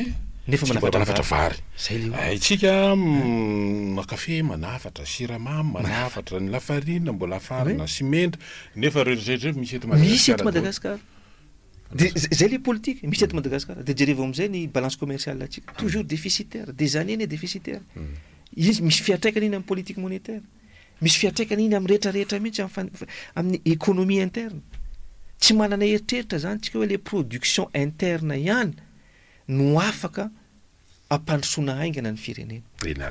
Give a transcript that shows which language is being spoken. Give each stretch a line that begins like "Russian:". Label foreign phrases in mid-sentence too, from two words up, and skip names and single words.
Malagasy: Nefa manafatra vary. Zay le. Tsika kafe manafatra, siramamy manafatra, ny lafarina mbola afarina, simendra, nefa rehetra misy eto Madagasikara. Zay le politique misy eto Madagasikara. De jereva amizay ny
French: balance commerciale
Malagasy: atsika
French: toujours déficitaire, des années déficitaire.
Malagasy: Izy misy fiatraikany iny amin'ny
French: politique monétaire.
Malagasy: Misy fiatraikany iny amin'ny rehetrarehetra mihitsy amin'ny
French: économie interne.
Malagasy: Tsy manana eritreritra zany tsika hoe
French: le production interne
Malagasy: ihany no afaka ampandrosoana haingana ny firenena. Renary.